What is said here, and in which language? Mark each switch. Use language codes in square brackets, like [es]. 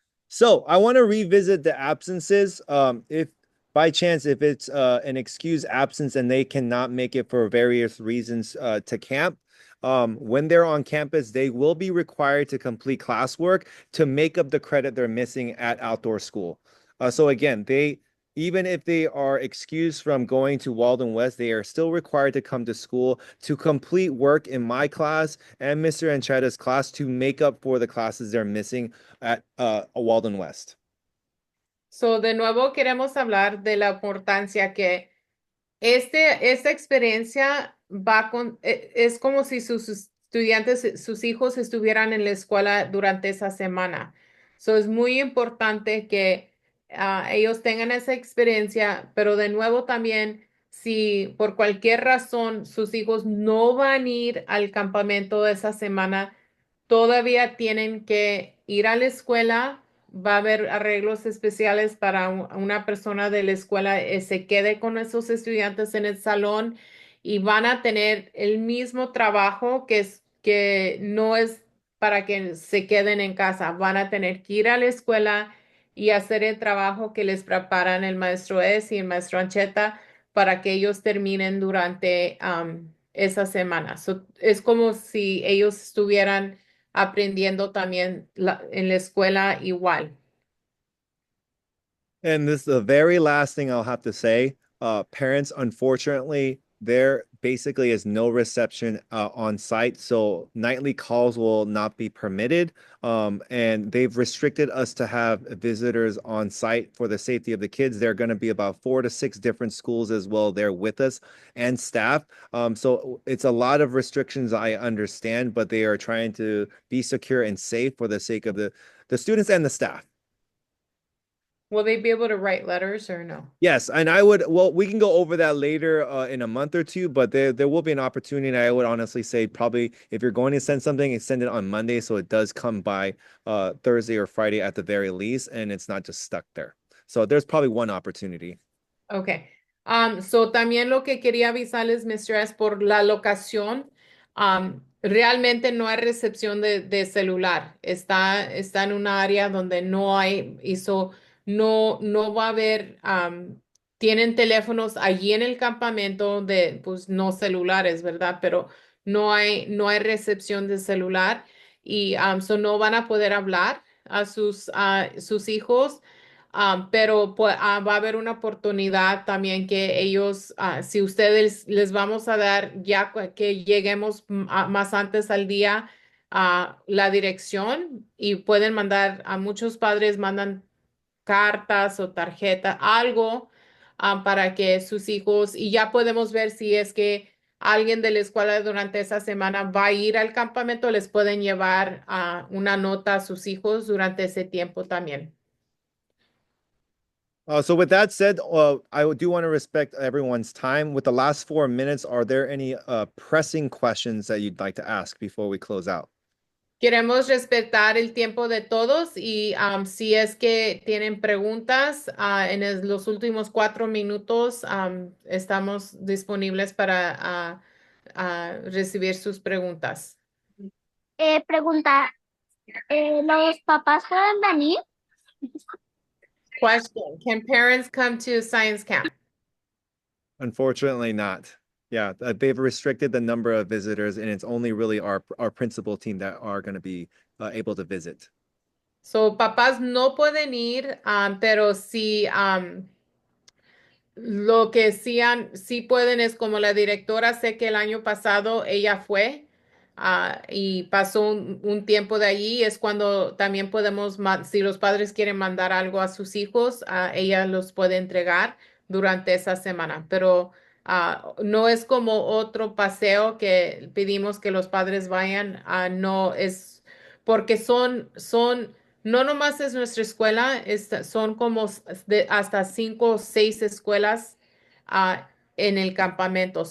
[en] So I want to revisit the absences. If by chance, if it's an excused absence and they cannot make it for various reasons to camp, when they're on campus, they will be required to complete classwork to make up the credit they're missing at outdoor school. So again, they even if they are excused from going to Walden West, they are still required to come to school to complete work in my class and Mr. Anchetta's class to make up for the classes they're missing at Walden West. [es] So, de nuevo queremos hablar de la importancia que esta experiencia es como si sus estudiantes, sus hijos estuvieran en la escuela durante esa semana. So, es muy importante que ellos tengan esa experiencia, pero de nuevo también, si por cualquier razón sus hijos no van a ir al campamento de esa semana, todavía tienen que ir a la escuela. Va a haber arreglos especiales para una persona de la escuela se quede con esos estudiantes en el salón y van a tener el mismo trabajo que no es para que se queden en casa. Van a tener que ir a la escuela y hacer el trabajo que les preparan el maestro Es y el maestro Ancheta para que ellos terminen durante esa semana. Es como si ellos estuvieran aprendiendo también en la escuela igual. [en] And this is the very last thing I'll have to say. Parents, unfortunately, there basically is no reception on site, so nightly calls will not be permitted. And they've restricted us to have visitors on site for the safety of the kids. There are going to be about 4 to 6 different schools as well there with us and staff. So it's a lot of restrictions, I understand, but they are trying to be secure and safe for the sake of the students and the staff. Will they be able to write letters or no? Yes, and well, we can go over that later in a month or two, but there will be an opportunity. And I would honestly say probably if you're going to send something, send it on Monday so it does come by Thursday or Friday at the very least, and it's not just stuck there. So there's probably one opportunity. Okay. [es] So también lo que quería avisarles, Mr. es por la locación. Realmente no hay recepción de celular. Está en un área donde no hay, no va a haber, tienen teléfonos allí en el campamento pues no celulares, ¿verdad? Pero no hay recepción de celular y so no van a poder hablar a sus hijos. Pero va a haber una oportunidad también que ellos, si ustedes les vamos a dar ya que lleguemos más antes al día la dirección y pueden mandar, a muchos padres mandan cartas o tarjeta, algo para que sus hijos, y ya podemos ver si es que alguien de la escuela durante esa semana va a ir al campamento, les pueden llevar una nota a sus hijos durante ese tiempo también. [en] So with that said, I do want to respect everyone's time. With the last 4 minutes, are there any pressing questions that you'd like to ask before we close out? [es] Queremos respetar el tiempo de todos y si es que tienen preguntas los últimos 4 minutos, estamos disponibles para recibir sus preguntas. Pregunta, ¿los papás pueden venir? [en] Question: Can parents come to science camp? Unfortunately, not. Yeah, they've restricted the number of visitors, and it's only really our principal team that are going to be able to visit. [es] So, papás no pueden ir, pero si lo que sí pueden es como la directora, sé que el año pasado ella fue y pasó un tiempo de allí, es cuando también podemos, si los padres quieren mandar algo a sus hijos, ella los puede entregar durante esa semana, pero no es como otro paseo que pedimos que los padres vayan, no es porque no nomás es nuestra escuela, son como hasta 5 o 6 escuelas en el campamento.